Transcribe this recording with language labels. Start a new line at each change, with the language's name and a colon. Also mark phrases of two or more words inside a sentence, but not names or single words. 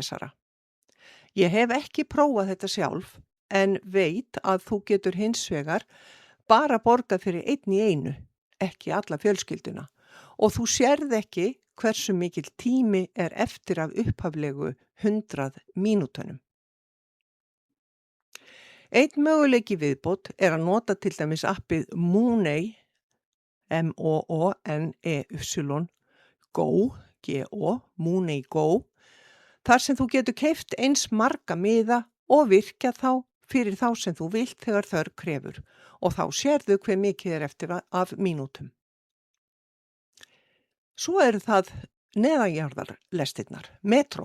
Icelandic: Ég hef ekki prófað þetta sjálf en veit að þú getur hins vegar bara borgað fyrir einn í einu, ekki alla fjölskylduna, og þú sérð ekki hversu mikill tími er eftir af upphaflegu 100 mínútunum. Einn möguleiki viðbót er að nota til dæmis appið Mooney, M-O-O-N-E-Y, Go, G-O, Mooney Go, þar sem þú getur keypt eins marga miða og virkja þá fyrir þá sem þú vilt þegar þörf krefur og þá sérðu hve mikið er eftir af mínútum. Svo eru það neðanjarðarlestirnar, metró.